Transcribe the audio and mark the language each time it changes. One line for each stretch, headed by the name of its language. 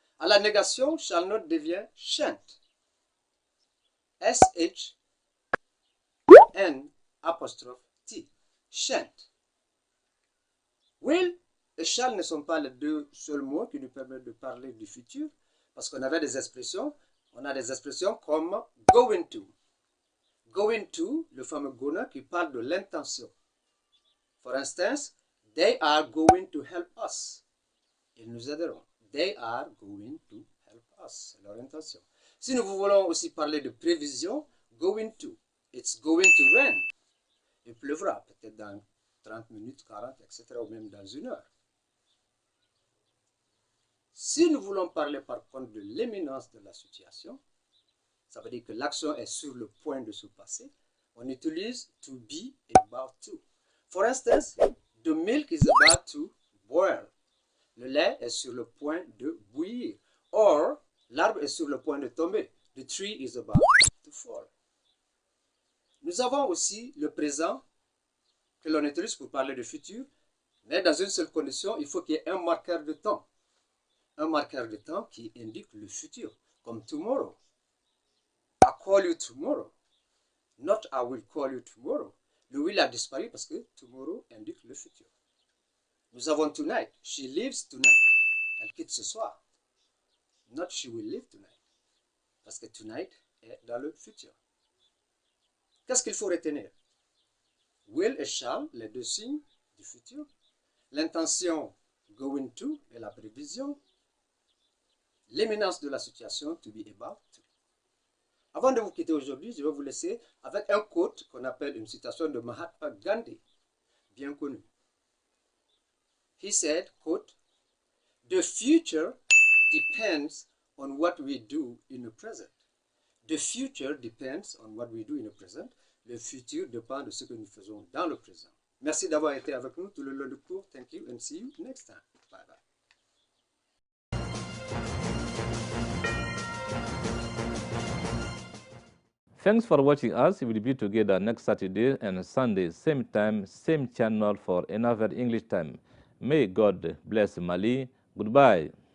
French: À la négation, shall not devient shan't. S-H-N apostrophe T. Shan't. Will et shall ne sont pas les deux seuls mots qui nous permettent de parler du futur, parce qu'on avait des expressions. On a des expressions comme going to. Going to, le fameux gonna qui parle de l'intention.
English: For instance, they are going to help us.
French: Ils nous aideront.
English: They are going to help us.
French: C'est leur intention. Si nous voulons aussi parler de prévision, going to.
English: It's going to rain.
French: Il pleuvra peut-être dans 30 minutes, 40, etc. ou même dans une heure. Si nous voulons parler par contre de l'imminence de la situation, ça veut dire que l'action est sur le point de se passer, on utilise to be about to.
English: For instance, the milk is about to boil.
French: Le lait est sur le point de bouillir. Or, l'arbre est sur le point de tomber.
English: The tree is about to fall.
French: Nous avons aussi le présent que l'on utilise pour parler du futur, mais dans une seule condition, il faut qu'il y ait un marqueur de temps. Un marqueur de temps qui indique le futur, comme tomorrow.
English: I call you tomorrow. Not I will call you tomorrow.
French: Le will a disparu parce que tomorrow indique le futur. Nous avons tonight.
English: She leaves tonight.
French: Elle quitte ce soir.
English: Not she will leave tonight.
French: Parce que tonight est dans le futur. Qu'est-ce qu'il faut retenir? Will et shall, les deux signes du futur. L'intention going to et la prévision. L'imminence de la situation, to be about to. Avant de vous quitter aujourd'hui, je vais vous laisser avec un quote qu'on appelle une citation de Mahatma Gandhi, bien connu.
English: He said, quote, "The future depends on what we do in the present." The future depends on what we do in the present.
French: Le futur dépend de ce que nous faisons dans le présent. Merci d'avoir été avec nous tout le long du cours.
English: Thank you and see you next time. Bye bye. Thanks for watching us. We will be together next Saturday and Sunday, same time, same channel for another English time. May God bless Mali. Goodbye.